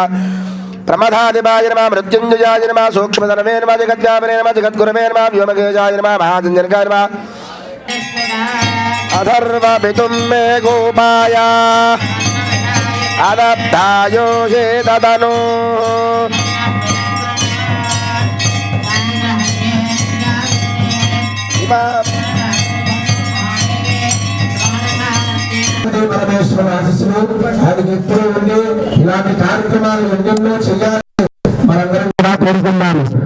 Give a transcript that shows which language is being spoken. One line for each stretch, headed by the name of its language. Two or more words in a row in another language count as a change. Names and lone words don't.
Sanskrit: प्रमदाधिपाय नमः। मृत्युंजयाय नमः। सूक्ष्मधर्मे नमः। जगद्व्यापने नमः। जगद्गुरवे नमः। व्योमकेशाय नमः। महाजनकाय नमः। अथर्वपितुं मे गोपाय अदत्तायोषे ददनु
Telugu: పరమేశ్వర ఆశీస్సులు ఆయనకి ఎప్పుడూ ఉండి ఇలాంటి కార్యక్రమాలు ఎన్నెన్నో చేయాలి మనందరం కూడా కోరుకున్నాము.